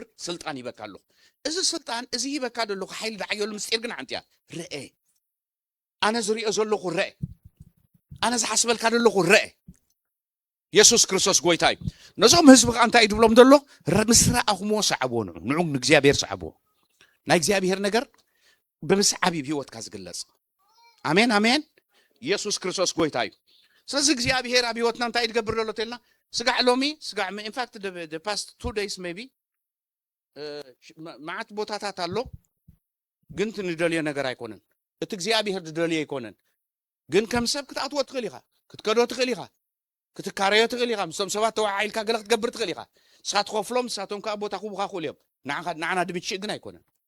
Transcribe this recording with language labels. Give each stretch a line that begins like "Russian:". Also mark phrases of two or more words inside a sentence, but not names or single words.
Tigrinya: ስልጣን ይበካ ኣለኹ እዚ ስልጣን እዚ ይበካ ደለኹ ሓይሊ ዳዕየሉ ምስጢር ግን ሓንቲ እያ ረአ ኣነ ዝሪኦ ዘለኹ ረአ ኣነ ዝሓስበልካ ደለኹ ረአ ኢየሱስ ክርስቶስ ጎይታ እዩ ነዞም ህዝቢ ከዓ እንታይ ድብሎም ዘሎ ምስ ረኣኹምዎ ሰዓብዎ ንዑ ንእግዚአብሔር ሰዓብዎ ናይ እግዚአብሔር ነገር ብምስዓብ ህይወትካ ዝግለጽ ኣሜን ኣሜን ኢየሱስ ክርስቶስ ጎይታ እዩ ስለዚ እግዚአብሔር ኣብ ህይወትና እንታይ ይገብር ዘሎ ተልና ስጋዕ ሎሚ ስጋዕ
English: in fact the past 2 days maybe
Tigrinya: ማዓት ቦታታት ኣሎ ግን ትንደልዮ ነገር ኣይኮነን እቲ እግዚአብሔር ዝደልዮ ኣይኮነን ግን ከም ሰብ ክትኣትዎ ትኽእል ኢኻ ክትከዶ ትኽእል ኢኻ ክትካረዮ ትኽእል ኢኻ ምስቶም ሰባት ተዋዓኢልካ ገለ ክትገብር ትኽእል ኢኻ ንስኻ ትኸፍሎም ንሳቶም ከዓ ቦታ ክቡኻ ክእሉ እዮም ንዓና ድምችእ ግን ኣይኮነን